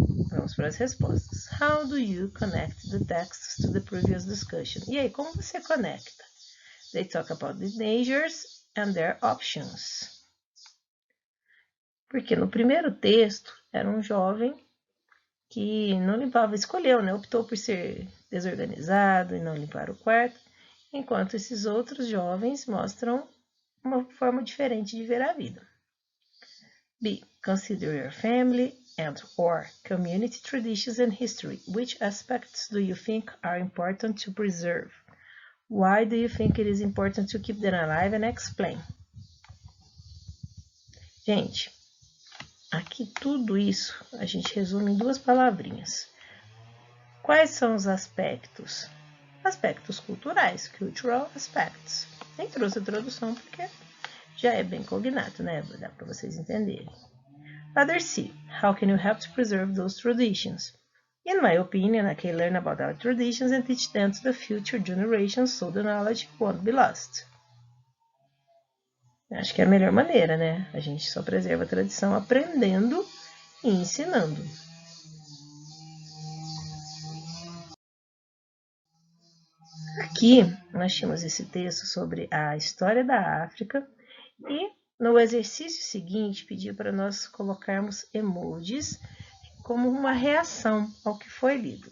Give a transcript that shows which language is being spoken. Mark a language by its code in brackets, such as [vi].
[pt] Vamos para as respostas. [en] How do you connect the texts to the previous discussion? [pt] E aí, como você conecta? [en] They talk about the dangers and their options. [pt] Porque no primeiro texto era um jovem que não limpava, escolheu, né? Optou por ser desorganizado e não limpar o quarto, enquanto esses outros jovens mostram uma forma diferente de ver a vida. B. [en] Consider your family and or community traditions and history. Which aspects do you think are important to preserve? Why do you think it is important to keep them alive and explain? [pt] Gente, aqui tudo isso a gente resume em 2 palavrinhas. Quais são os aspectos? Aspectos culturais, [en] cultural aspects. [pt] Nem trouxe a tradução porque já é bem cognato, né? Dá para vocês entenderem. [en] Other C. How can you help to preserve those traditions? In my opinion, I can learn about our traditions and teach them to the future generations so the knowledge won't be lost. [pt] Acho que é a melhor maneira, né? A gente só preserva a tradição aprendendo e ensinando. Aqui nós tínhamos esse texto sobre a história da África e no exercício seguinte pediu para nós colocarmos emojis como uma reação ao que foi lido.